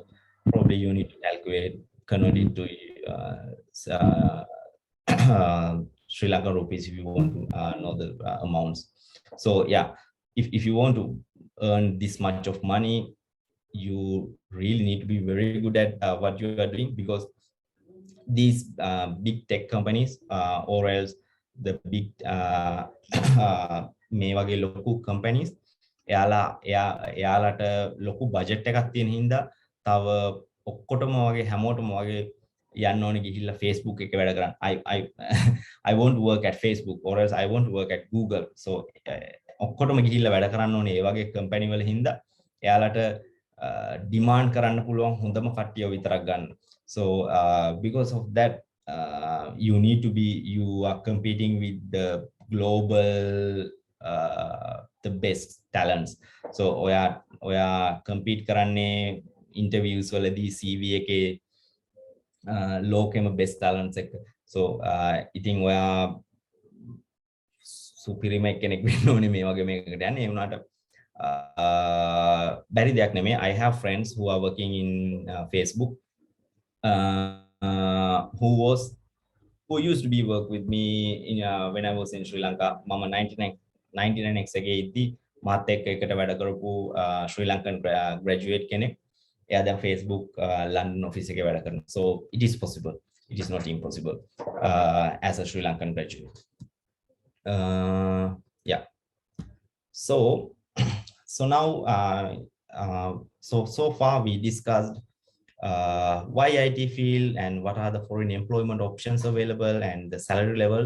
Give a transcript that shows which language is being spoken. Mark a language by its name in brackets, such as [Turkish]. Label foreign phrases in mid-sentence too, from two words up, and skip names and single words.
[English] Probably you need to calculate, convert it to Sri Lankan rupees if you want to know the amounts. So yeah, if you want to earn this much of money, you really need to be very good at what you are doing, because these big tech companies or else the big [Sinhala] මේ වගේ ලොකු [English] companies [Sinhala] එයාලට ලොකු budget එකක් තියෙන හින්දා තව ඔක්කොටම වගේ හැමෝටම වගේ යන්න ඕනේ ගිහිල්ලා Facebook එක වැඩ කරන්න. [English] I won't work at Facebook or else I won't work at Google. [Sinhala] So ඔක්කොටම ගිහිල්ලා වැඩ කරන්න ඕනේ ඒ වගේ company වල හින්දා එයාලට demand කරන්න පුළුවන් හොඳම කට්ටිය විතරක් ගන්න. [English] So because of that, you are competing with the global the best talents. [Sinhala] So oya compete කරන්නේ interviews වලදී CV එකේ ලෝකෙම [English] best talents [Sinhala] එක. So ඉතින් ඔයා සුපිරිම කෙනෙක් වෙන්න ඕනේ මේ වගේ මේකකට යන්නේ. ඒ වුණාට බැරි දෙයක් නෙමෙයි. [English] I have friends who are working in Facebook who used to be work with me in when I was in Sri Lanka. [Sinhala] Mama 99x එකේ ඉද්දි මාත් එක්ක එකට වැඩ කරපු Sri Lankan graduate කෙනෙක්. එයා දැන් Facebook London office එකේ වැඩ කරනවා. [English] So it is possible. It is not impossible as a Sri Lankan graduate. Yeah. So now so far we discussed why IT field and what are the foreign employment options available and the salary levels.